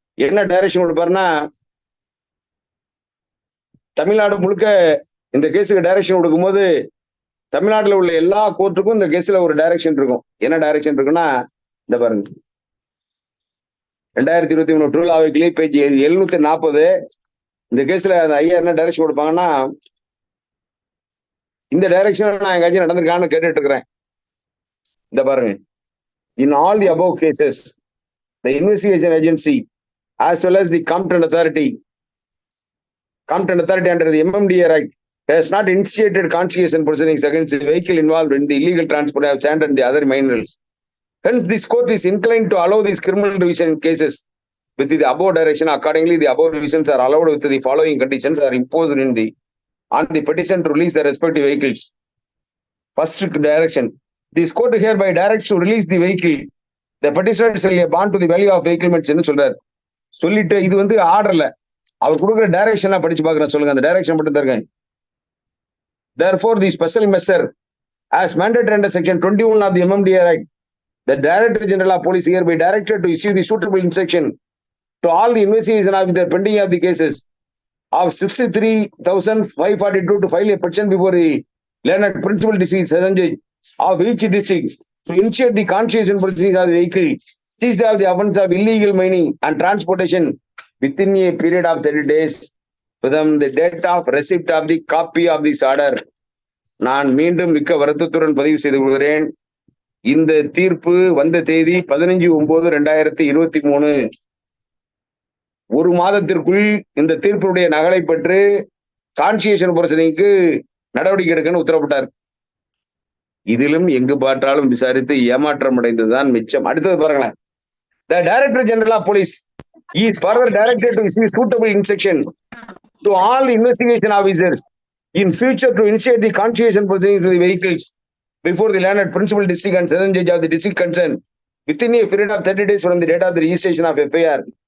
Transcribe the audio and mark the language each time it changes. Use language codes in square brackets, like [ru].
[ta] என்ன டைரக்ஷன் கொடுப்பாருன்னா, தமிழ்நாடு முழுக்க இந்த கேஸுக்கு டைரக்ஷன் கொடுக்கும்போது தமிழ்நாட்டில் உள்ள எல்லா கோர்ட்டுக்கும் இந்த கேஸ்ல ஒரு டைரக்ஷன் இருக்கும். என்ன டைரக்ஷன் இருக்குன்னா, இந்த பாருங்க, 2023 2 லா வீக்லி பேஜ் 740 இந்த கேஸ்ல அந்த ஐயா என்ன டைரக்ஷன் கொடுப்பாங்கன்னா, இந்த டைரக்ஷன் நான் எங்காச்சும் நடந்திருக்கான்னு கேட்டுட்டு இருக்கிறேன். இந்த பாருங்க, [en] in all the above cases the investigation agency as well as the competent authority under the MMDR Act has not initiated confiscation proceedings against the vehicle involved in the illegal transport of sand and the other minerals. Hence, this court is inclined to allow these criminal division cases with the above direction. Accordingly, the above divisions are allowed with the following conditions are imposed on the petition to release the respective vehicles. First direction, this court hereby directs to release the vehicle. The petitioner shall pay bond to the value of vehicle [ta] ன்னு சொல்றாரு. சொல்லிட்டு இது ஆர்டர்ல அவர் கொடுக்குற டைரக்ஷனா படிச்சு பாக்குறேன். சொல்லுங்க, அந்த டைரக்ஷன் மட்டும் தருங்க. [en] Therefore, the special measure as mandated under section 21 of the MMDR Act, the Director General of Police hereby directed to issue the suitable instruction to all the investigation officers pending of the cases of 63,542 to file a petition before the learned principal district session judge of each district to initiate the confiscation proceedings of the vehicle seized of the offence of illegal mining and transportation within a period of 30 days from the date of receipt of the copy of this order. [ta] நான் மீண்டும் மிக்க வருத்தத்துடன் பதிவு செய்து கொள்கிறேன். இந்த தீர்ப்பு வந்த தேதி 15/9/2023. ஒரு மாதத்திற்குள் இந்த தீர்ப்புடைய நகலை பெற்று கான்சியேஷன் பிரச்சனைக்கு நடவடிக்கை எடுக்கன்னு உத்தரவிட்டார். இதிலும் எங்கு பார்த்தாலும் விசாரித்து ஏமாற்றம் அடைந்ததுதான் மிச்சம். அடுத்தது பாருங்களேன். [en] The Director General of Police is further directed to issue suitable instruction to all investigation officers in future to initiate the confiscation proceedings to the vehicles before the learned principal district and session judge of the district concerned within a period of 30 days from the date of the registration of FIR.